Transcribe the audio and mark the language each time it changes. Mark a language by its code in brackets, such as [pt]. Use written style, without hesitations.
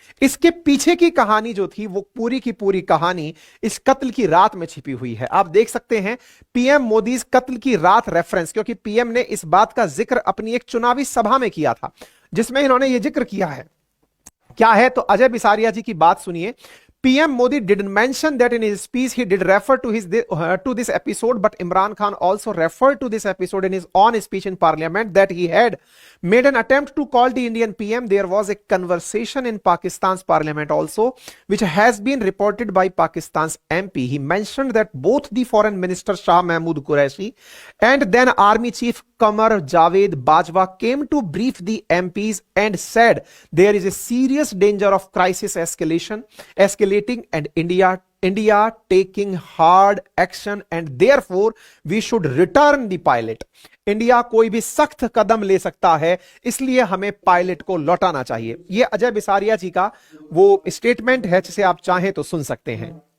[hi] इसके पीछे की कहानी जो थी वो पूरी की पूरी कहानी इस कत्ल की रात में छिपी हुई है। आप देख सकते हैं पीएम मोदी कत्ल की रात रेफरेंस, क्योंकि पीएम ने इस बात का जिक्र अपनी एक चुनावी सभा में किया था जिसमें इन्होंने यह जिक्र किया है। क्या है तो अजय बिसारिया जी की बात सुनिए। [en] PM Modi did mention that in his speech he did refer to this episode, but Imran Khan also referred to this episode in his own speech in Parliament that he had made an attempt to call the Indian PM. There was a conversation in Pakistan's Parliament also, which has been reported by Pakistan's MP. He mentioned that both the Foreign Minister Shah Mahmood Qureshi and then Army Chief Qamar Javed Bajwa came to brief the MPs and said there is a serious danger of crisis escalating and India taking hard action and therefore we should return the pilot. [hi] India कोई भी सख्त कदम ले सकता है, इसलिए हमें pilot को लौटाना चाहिए। यह अजय बिसारिया जी का वो स्टेटमेंट है जिसे आप चाहें तो सुन सकते हैं।